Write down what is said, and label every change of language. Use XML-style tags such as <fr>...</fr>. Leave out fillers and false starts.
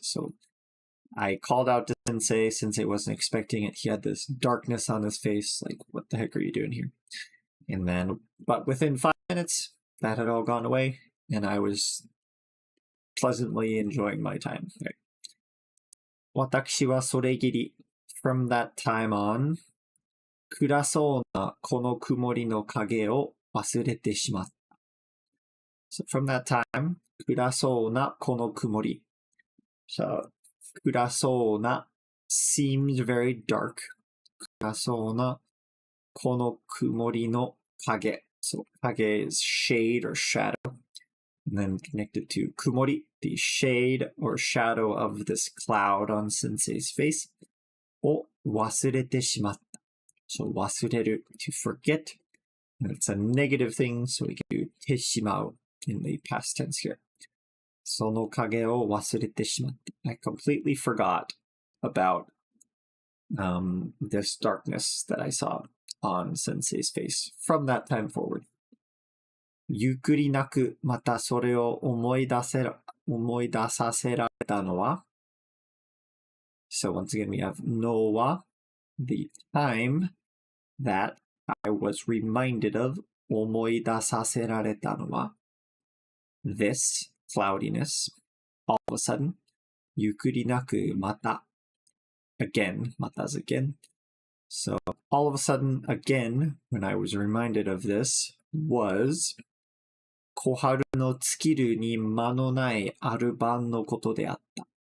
<en>So I called out to Sensei. Sensei wasn't expecting it. He had this darkness on his face. Like, what the heck are you doing here? And then, but within 5 minutes, that had all gone away, and I was pleasantly enjoying my time. Right.</en> <ja>私はそれぎり,</ja> <en>from that time on,</en> <ja>暗そうなこの曇りの影を忘れてしまった.</ja> <en>So from that time,</en> <ja>暗そうなこの曇り.</ja> <en>So 暗そうな seemed very dark.</en> <ja>暗そうなこの曇りの影.</ja> <en>So 影 is shade or shadow. And then connected to 曇り, the shade or shadow of this cloud on Sensei's face.</en> <ja>を忘れてしまった.</ja> <en>So 忘れる, to forget. And it's a negative thing, so we can do てしまう in the past tense here.</en> <ja>その影を忘れてしまった.</ja> <en>I completely forgot about this darkness that I saw on Sensei's face from that time forward.</en> <ja>ゆっくりなくまたそれを思い出させられたのは.</ja> <en>So once again we have のは the time that I was reminded of.</en> <ja>思い出させられたのは</ja> <en>this cloudiness. All of a sudden,</en> <ja>ゆっくりなくまた</ja> <en>again, また is again. So all of a sudden, again, when I was reminded of this, was</en> <ja>小春の尽きるに間のないある晩のことであった.</ja>